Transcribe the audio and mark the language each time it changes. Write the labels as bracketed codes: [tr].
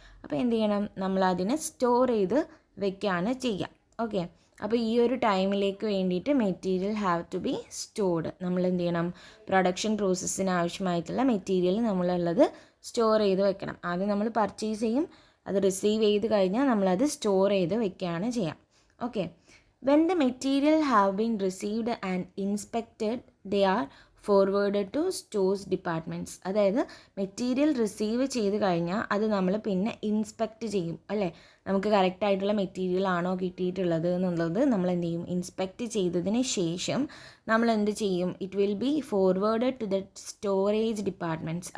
[ml] അപ്പോൾ എന്ത് ചെയ്യണം, നമ്മളതിനെ സ്റ്റോർ ചെയ്ത് വെക്കുകയാണ് ചെയ്യുക. ഓക്കെ, അപ്പോൾ ഈ ഒരു ടൈമിലേക്ക് വേണ്ടിയിട്ട് [en] Material have to be stored. [ml] നമ്മൾ എന്ത് ചെയ്യണം, പ്രൊഡക്ഷൻ പ്രോസസ്സിന് ആവശ്യമായിട്ടുള്ള മെറ്റീരിയൽ നമ്മളുള്ളത് സ്റ്റോർ ചെയ്ത് വെക്കണം. ആദ്യം നമ്മൾ പർച്ചേസ് ചെയ്യും, അത് റിസീവ് ചെയ്ത് കഴിഞ്ഞാൽ നമ്മളത് സ്റ്റോർ ചെയ്ത് വെക്കുകയാണ് ചെയ്യുക. [en] Okay, when the material have been received and inspected, they are forwarded to stores departments. [ml] അതായത് മെറ്റീരിയൽ റിസീവ് ചെയ്ത് കഴിഞ്ഞാൽ അത് നമ്മൾ പിന്നെ ഇൻസ്പെക്റ്റ് ചെയ്യും അല്ലേ, നമുക്ക് കറക്റ്റായിട്ടുള്ള മെറ്റീരിയൽ ആണോ കിട്ടിയിട്ടുള്ളത് എന്നുള്ളത് നമ്മൾ എന്ത് ചെയ്യും, ഇൻസ്പെക്റ്റ് ചെയ്തതിന് ശേഷം നമ്മൾ എന്ത് ചെയ്യും, [en] It will be forwarded to the storage departments.